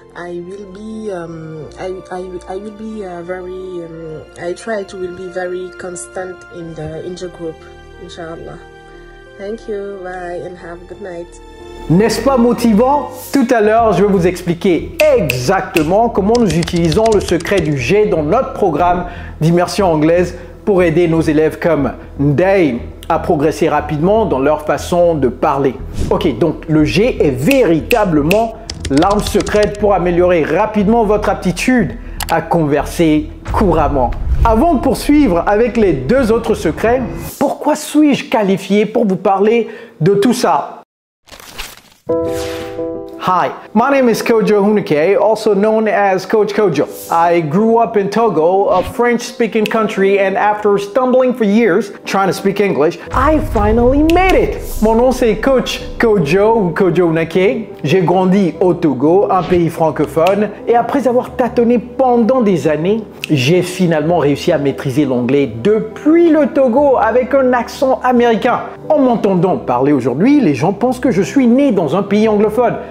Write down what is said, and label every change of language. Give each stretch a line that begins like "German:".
English: I will be I try to will be very constant in the group, inshallah. Thank you, bye and have a good night.
French: N'est-ce pas motivant? Tout à l'heure, je vais vous expliquer exactement comment nous utilisons le secret du G dans notre programme d'immersion anglaise pour aider nos élèves comme Nday à progresser rapidement dans leur façon de parler. Ok, donc le G est véritablement l'arme secrète pour améliorer rapidement votre aptitude à converser couramment. Avant de poursuivre avec les deux autres secrets, pourquoi suis-je qualifié pour vous parler de tout ça?
English: Hi, my name is Kojo Hunike, also known as Coach Kojo. I grew up in Togo, a French-speaking country, and after stumbling for years trying to speak English, I finally made it.
French: Mon nom c'est Coach Kojo ou Kojo Hunike. J'ai grandi au Togo, un pays francophone, et après avoir tâtonné pendant des années, j'ai finalement réussi à maîtriser l'anglais depuis le Togo avec un accent américain. En m'entendant parler aujourd'hui, les gens pensent que je suis né dans un pays anglophone.